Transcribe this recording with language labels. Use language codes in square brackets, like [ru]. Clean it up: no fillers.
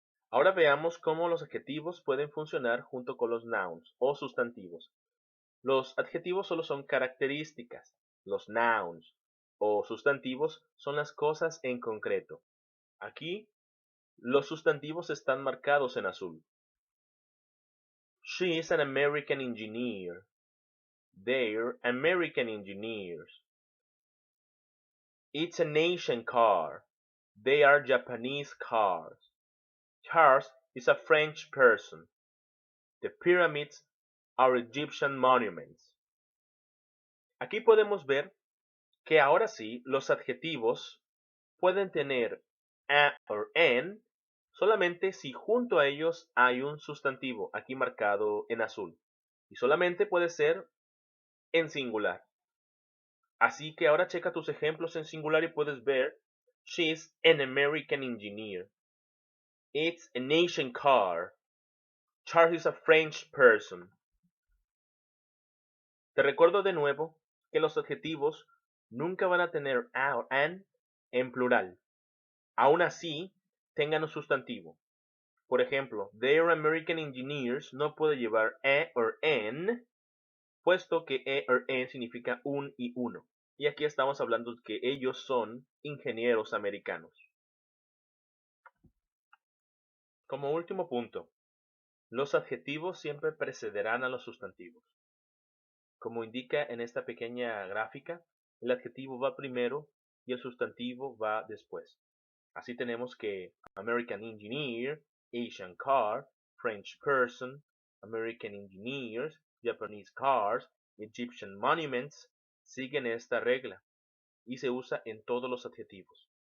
[es] Ahora veamos cómo los adjetivos pueden funcionar junto con los nouns o sustantivos. Los adjetivos solo son características, los nouns o sustantivos son las cosas en concreto. Aquí, los sustantivos están marcados en azul. [en] She is an American engineer. They're American engineers. It's an Asian car. They are Japanese cars. Charles is a French person. The pyramids are Egyptian monuments. [es] Aquí podemos ver que ahora sí los adjetivos pueden tener a o an solamente si junto a ellos hay un sustantivo, aquí marcado en azul. Y solamente puede ser en singular. Así que ahora checa tus ejemplos en singular y puedes ver [en] she's an American engineer. It's an Asian car. Charles is a French person. [es] Te recuerdo de nuevo que los adjetivos nunca van a tener a o an en plural. Aún así, tengan un sustantivo. Por ejemplo, [en] they're American engineers [es] no puede llevar a o an, puesto que a o an significa un y uno. Y aquí estamos hablando de que ellos son ingenieros americanos. Como último punto, los adjetivos siempre precederán a los sustantivos. Como indica en esta pequeña gráfica, el adjetivo va primero y el sustantivo va después. Así tenemos que American engineer, Asian car, French person, American engineers, Japanese cars, Egyptian monuments siguen esta regla y se usa en todos los adjetivos.